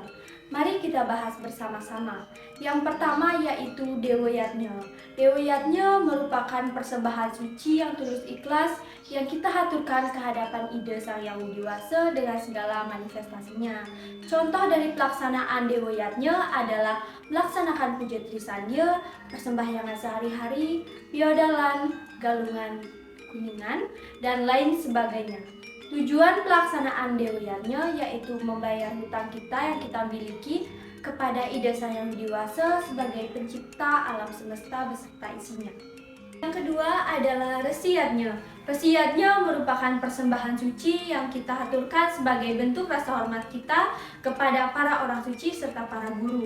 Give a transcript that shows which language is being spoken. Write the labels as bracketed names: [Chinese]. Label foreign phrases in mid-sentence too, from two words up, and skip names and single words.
[Indonesian] Mari kita bahas bersama-sama. Yang pertama yaitu dewayatnya. Dewayatnya merupakan persembahan suci yang tulus ikhlas yang kita haturkan ke hadapan Ide Sang Yang Widiwasa dengan segala manifestasinya. Contoh dari pelaksanaan dewayatnya adalah melaksanakan puja trisandya, persembahyangan sehari-hari, biodalan, galungan kuningan, dan lain sebagainya. Tujuan pelaksanaan dewayatnya yaitu membayar hutang kita yang kita miliki kepada Ide Sang Yang Widiwasa sebagai pencipta alam semesta beserta isinya. Yang kedua adalah resiyatnya. Resiyatnya merupakan persembahan suci yang kita haturkan sebagai bentuk rasa hormat kita kepada para orang suci serta para guru.